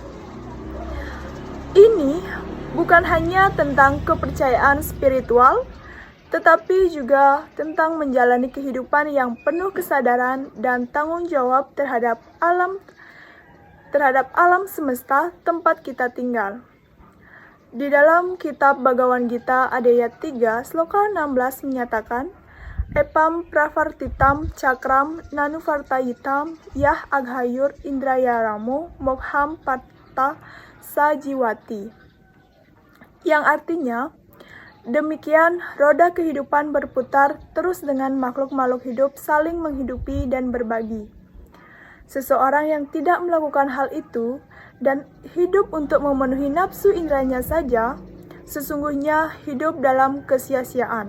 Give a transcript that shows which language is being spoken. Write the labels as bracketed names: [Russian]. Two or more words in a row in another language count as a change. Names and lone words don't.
[Indonesian] Ini bukan hanya tentang kepercayaan spiritual, tetapi juga tentang menjalani kehidupan yang penuh kesadaran dan tanggung jawab terhadap alam semesta tempat kita tinggal. Di dalam kitab Bhagavad Gita Adhyaya 3, sloka 16 menyatakan, [Sanskrit] Epam pravartitam cakram nanuvartayitam yah aghayur indrayaramo mokham patta sajiwati. [Indonesian] Yang artinya, demikian roda kehidupan berputar terus dengan makhluk-makhluk hidup saling menghidupi dan berbagi. Seseorang yang tidak melakukan hal itu dan hidup untuk memenuhi nafsu indranya saja, sesungguhnya hidup dalam kesia-siaan.